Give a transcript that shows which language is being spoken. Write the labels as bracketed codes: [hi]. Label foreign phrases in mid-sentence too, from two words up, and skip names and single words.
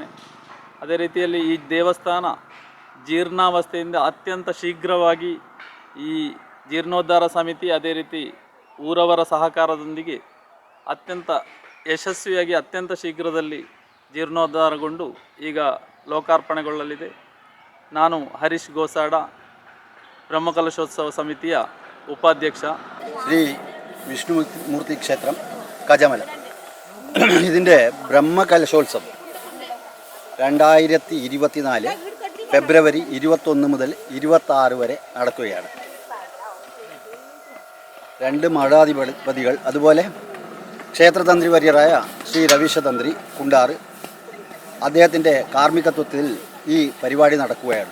[kn] ಅದೇ ರೀತಿಯಲ್ಲಿ ಈ ದೇವಸ್ಥಾನ ಜೀರ್ಣಾವಸ್ಥೆಯಿಂದ ಅತ್ಯಂತ ಶೀಘ್ರವಾಗಿ ಈ ಜೀರ್ಣೋದ್ಧಾರ ಸಮಿತಿ ಅದೇ ರೀತಿ ಊರವರ ಸಹಕಾರದೊಂದಿಗೆ ಅತ್ಯಂತ ಯಶಸ್ವಿಯಾಗಿ ಅತ್ಯಂತ ಶೀಘ್ರದಲ್ಲಿ ಜೀರ್ಣೋದ್ಧಾರಗೊಂಡು ಈಗ ಲೋಕಾರ್ಪಣೆಗೊಳ್ಳಲಿದೆ. ನಾನು ಹರೀಶ್ ಗೋಸಾಡ, ಬ್ರಹ್ಮಕಲಶೋತ್ಸವ ಸಮಿತಿಯ ഉപാധ്യക്ഷ. [ml] ശ്രീ വിഷ്ണുമൂർത്തി ക്ഷേത്രം കജമല ഇതിൻ്റെ ബ്രഹ്മകലശോത്സവം 2024 ഫെബ്രുവരി 21 മുതൽ 26 വരെ നടക്കുകയാണ്. 2 മഠാധിപതികൾ അതുപോലെ ക്ഷേത്രതന്ത്രി വര്യരായ ശ്രീ രവീശ തന്ത്രി കുണ്ടാറ് അദ്ദേഹത്തിൻ്റെ കാർമ്മികത്വത്തിൽ ഈ പരിപാടി നടക്കുകയാണ്.